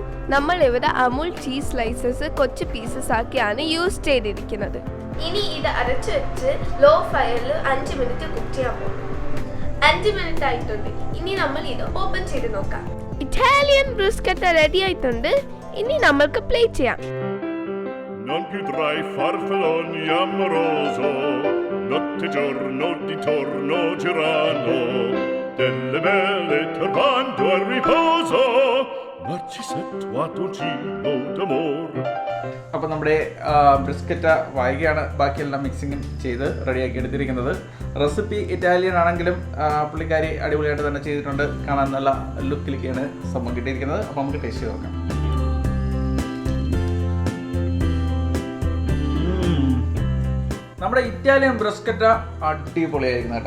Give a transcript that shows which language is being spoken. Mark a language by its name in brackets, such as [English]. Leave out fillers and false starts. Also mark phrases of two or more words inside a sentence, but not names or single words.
[Malayalam] നമ്മൾ ഇവിടെ അമൂൽ [English] cheese slices [Malayalam] കൊച്ചു പീസസ് ആക്കിയാണ് യൂസ് ചെയ്തിരിക്കുന്നത്. ഇനി ഇത് അടച്ചു വെച്ച് [English] low fire [Malayalam] 5 മിനിറ്റ് കുക്ക് ചെയ്യാൻ പോകുന്നു. 5 മിനിറ്റ് ആയിട്ടുണ്ട്. ഇനി നമ്മൾ ഇത് ഓപ്പൺ ചെയ്ത് നോക്കാം. ഇറ്റാലിയൻ ബ്രുസ്കെറ്റ റെഡി ആയിട്ടുണ്ട്. ഇനി നമ്മൾക്ക് പ്ലേറ്റ് ചെയ്യാം. [Italian] Non più tra i farfalloni amoroso, notte e giorno di torno girano, delle belle turbando al riposo, Narcisetto a dolcino d'amor. [Malayalam] അപ്പോൾ നമ്മുടെ ബ്രിസ്കെറ്റ വൈകിയാണ് ബാക്കിയെല്ലാം മിക്സിങ്ങും ചെയ്ത് റെഡിയാക്കി എടുത്തിരിക്കുന്നത്. റെസിപ്പി ഇറ്റാലിയൻ ആണെങ്കിലും പുള്ളിക്കാരി അടിപൊളിയായിട്ട് തന്നെ ചെയ്തിട്ടുണ്ട്. കാണാൻ നല്ല ലുക്കിലേക്കാണ് സംഭവം കിട്ടിയിരിക്കുന്നത്. അപ്പോൾ നമുക്ക് ടേസ്റ്റ് ചെയ്ത് നോക്കാം. നമ്മുടെ ഇറ്റാലിയൻ ബ്രസ്കെറ്റ അടിപൊളിയായിരിക്കുന്നു കേട്ടോ.